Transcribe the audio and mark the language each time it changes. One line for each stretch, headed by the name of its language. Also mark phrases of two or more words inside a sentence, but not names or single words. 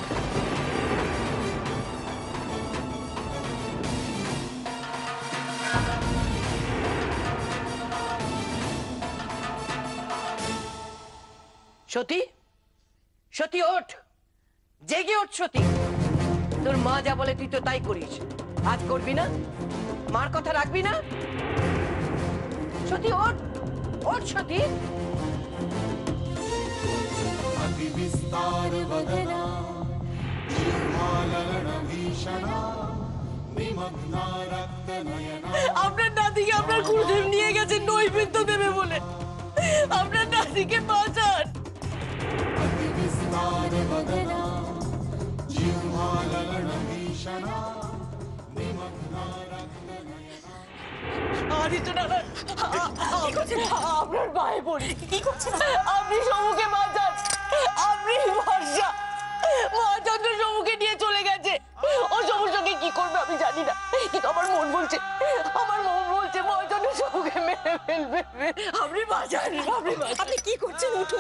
Bangla: সতী সতী ওঠ জেগে ওঠ সতী তোর মা যা বলে তুই তো তাই করিস আজ করবি না মার কথা রাখবি না সতী ওঠ ওঠ সতী
Sanskrit: अति विस्तार वदना जिह्वालरण भीषणा निमग्ना रक्त नयना
Bangla: আপনার নাতিকে আপনার গুরুদেব নিয়ে গেছে নৈবেদ্য দেবে বলে আপনার নাতিকে বাঁচান
Sanskrit: अति विस्तार वदना जिह्वालरण भीषणा निमग्ना रक्त नयना
Bangla: আদিত্য দাদা আপনার ভাই বলি কি করছেন আপনি সমুখে বাঁচান আপনি ভরসা মহাচন্দ্র সমুখে নিয়ে চলে গেছে ও সমুর সঙ্গে কি করবে আমি জানি না কিন্তু আমার মন বলছে মহাচন্দ্র সমুখে মেরে ফেলবে আপনি বাঁচান আপনি কি করছেন উঠুন